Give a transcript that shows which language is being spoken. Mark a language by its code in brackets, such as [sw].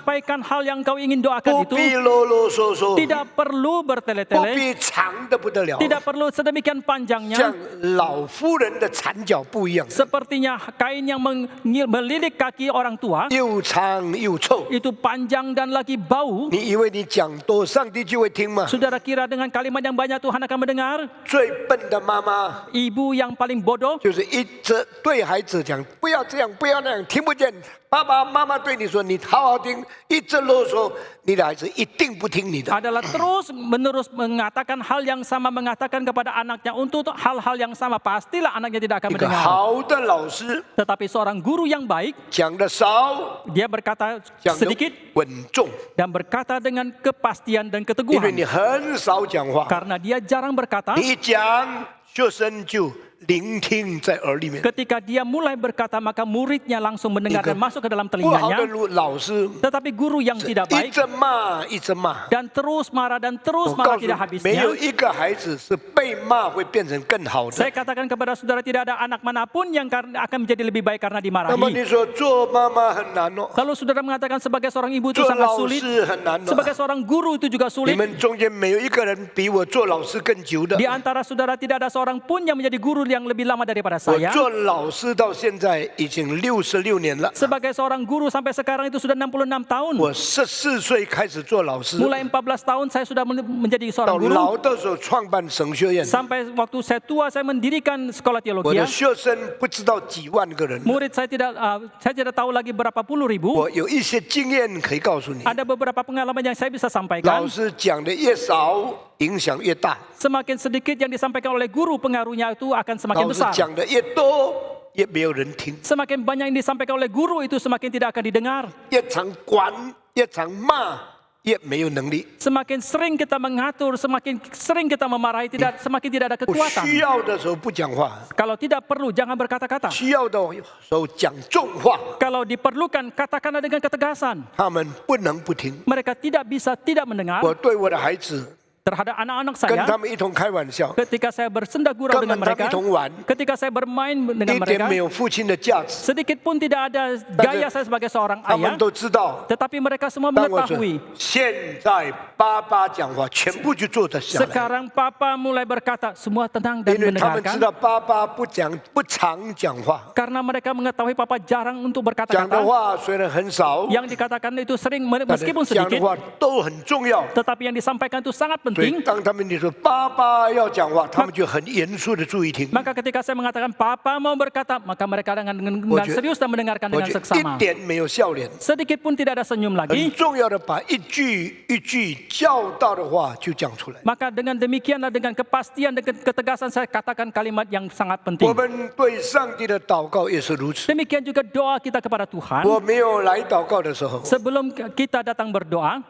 [id] Sampaikan hal yang engkau ingin doakan [zh] 不 [id] itu. [zh] 必啰啰嗦嗦， [id] Tidak perlu [zh] 不 [id] bertele-tele. [zh] 必长的不得了， [id] Tidak perlu sedemikian panjangnya. [zh] 老妇人的缠脚不一样， [id] Sepertinya kain yang melilit kaki orang tua. [zh] 又长又臭。 [id] Itu panjang dan lagi bau. [zh] 你以为你讲多，上帝就会听吗？ [id] Saudara kira dengan kalimat yang banyak Tuhan akan mendengar? [zh] 最笨的妈妈 [id] Ibu yang paling bodoh [zh] 就是一直对孩子讲不要这样，不要那样，听不见。爸爸妈妈对你说你好好听，一直啰嗦，你的孩子一定不听你的。 [id] adalah terus menerus mengatakan hal yang sama, mengatakan kepada anaknya untuk hal-hal yang sama. Pastilah anaknya tidak akan [zh] 一个 [id] mendengar. [zh] 好的老师 [id] Tetapi seorang guru yang baik, [zh] 讲的少， [id] dia berkata [zh] 讲的 [id] sedikit [zh] 稳重， [id] dan berkata dengan kepastian dan [zh] 因为 [id] keteguhan. [zh] 你很少讲话， [id] Karena dia jarang berkata, [zh] 你一讲学生就聆听在耳里面。 [id] ketika dia mulai berkata, maka muridnya langsung mendengar dan masuk ke dalam [zh] 不好的 [id] telinganya. [zh] 老师 [id] Tetapi guru yang tidak baik [zh] 直骂，一直骂。 [id] dan terus marah dan [zh] 我 [id] terus [zh] 告 [id] marah [zh] 诉 [id] tidak [zh] 你，没 [id] habisnya. [zh] 有一个孩子是被骂会变成更好的 [id] Saya。 katakan kepada saudara, tidak ada anak manapun yang akan menjadi lebih baik karena [zh] 那么 [id] dimarahi. [zh] 你说做妈妈很难哦， [id] Lalu saudara mengatakan sebagai seorang ibu itu [zh] 做 [id] sangat [zh] 老 [id] sulit, [zh] 师很难哦。 [id] sebagai seorang guru itu juga [zh] 你 [id] sulit. [zh] 们中间没有一个人比我做老师更久的 [id] Di。 antara saudara tidak ada seorang pun yang menjadi guru yang lebih lama daripada [zh] 我 [id] saya. [zh] 做老师到现在已经66年了。 [id] Sebagai seorang guru sampai sekarang itu sudah 66 tahun. [zh] 我14岁开始做老师， [id] Mulai 14 tahun saya sudah menjadi seorang guru. [zh] 老的时候创办神学院， [id] Sampai waktu saya tua saya mendirikan sekolah [zh] 我 [id] teologi. [zh] 的学生不知道几万个人。 [id] Murid saya tidak tahu lagi berapa puluh ribu. [zh] 我有一些经验可以告诉你， [id] Ada beberapa pengalaman yang saya bisa sampaikan. [zh] 师讲的越少，影响越大； [id] Semakin sedikit yang disampaikan oleh guru, pengaruhnya itu akan semakin [zh] 老师 [id] besar. [zh] 讲的越多，越没有人听； [id] Semakin banyak yang disampaikan oleh guru itu semakin tidak akan didengar. [zh] 越常管，越常骂，越没有能力。 [id] Semakin sering kita mengatur, semakin sering kita memarahi, semakin tidak ada [zh] 不 [id] kekuatan. [zh] 需要的时候不讲话， [id] Kalau tidak perlu, jangan berkata-kata. [zh] 需要的时候讲重话。 [id] Kalau diperlukan, katakanlah dengan ketegasan. [zh] 他们不能不听。 [id] Mereka tidak bisa tidak mendengar [zh] 我对我的孩子 [id] terhadap anak-anak [zh] 跟 [id] saya. [zh] 他们一同开玩笑， [id] Ketika saya bersenda gurau [zh] 跟 [id] dengan [zh] 他们 [id] mereka, [zh] 一同玩， [id] ketika saya bermain [zh] 一 [id] dengan [zh] 点 [id] mereka, [zh] 没有父亲的价值。 [id] sedikit pun tidak ada gaya saya sebagai seorang [zh] 他们 [id] ayah. [zh] 都知道， [id] Tetapi mereka semua [zh] 当我说 [id] mengetahui. [zh] 现在爸爸讲话，全部就做得下来， [id] Sekarang papa mulai berkata, semua tenang dan [zh] 因为他们知 [id] mendengarkan. [zh] 道爸爸不常讲话， [id] Karena mereka mengetahui papa jarang untuk [zh] 讲的 [id] berkata-kata. [zh] 话虽然很少， [id] Yang dikatakan itu sering [zh] 但是 [id] meskipun [zh] 讲的 [id] sedikit, [zh] 话都很重要。 [id] tetapi yang disampaikan itu sangat [zh] 所以 [id] penting. [zh] 当他们你说爸爸要讲话，他们就很严肃的注意听。 [id] Maka ketika saya mengatakan papa mau berkata, maka mereka dengan serius dan mendengarkan [zh] 我 [id] dengan [zh] 觉得一 [id] seksama. [zh] 点没有笑脸， [id] Sedikit pun tidak ada senyum [zh] 很 [id] lagi. [zh] 重要的把一句一句教导的话就讲出来。 [id] Maka dengan demikianlah dengan kepastian dan ketegasan saya katakan kalimat yang sangat [zh] 我 [id] penting. [zh] 们对上帝的祷告也是如此。 [id] Demikian juga doa kita kepada Tuhan. [zh] 我没有来祷告的时候， [id] Sebelum kita datang berdoa,